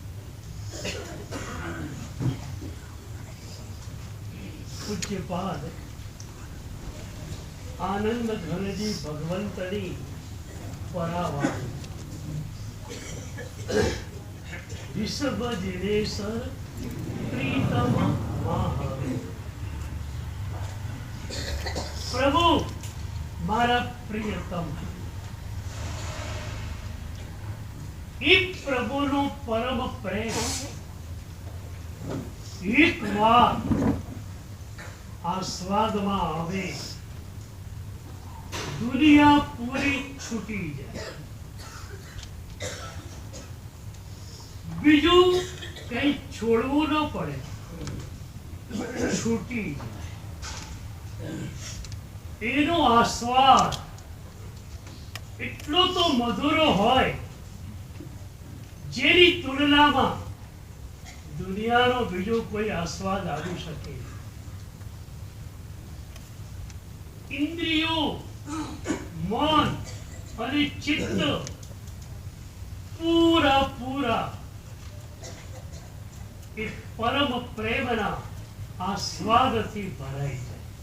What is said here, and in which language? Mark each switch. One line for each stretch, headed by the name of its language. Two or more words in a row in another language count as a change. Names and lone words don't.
Gujarati: પૂજ્યપાદ આનંદ ઘનજી ભગવંતની પરાવાણી વિશ્વ જિનેશ્વર પ્રીતમ મહાવીર। પ્રભુ મારા પ્રિયતમ ઈ પ્રભુ નો પરમ પ્રેમ એક બાર આસ્વાદ માં આવે દુનિયા પૂરી છૂટી જાય બીજું કંઈ છોડવું ન પડે છૂટી એનો આસ્વાદ એટલો તો મધુરો હોય જેની તુલનામાં દુનિયાનો બીજો કોઈ આસ્વાદ આવી શકે। ઇન્દ્રિયો મન અને ચિત્ત પૂરા પૂરા એ પરમ પ્રેમના આસ્વાદથી ભરાઈ જાય।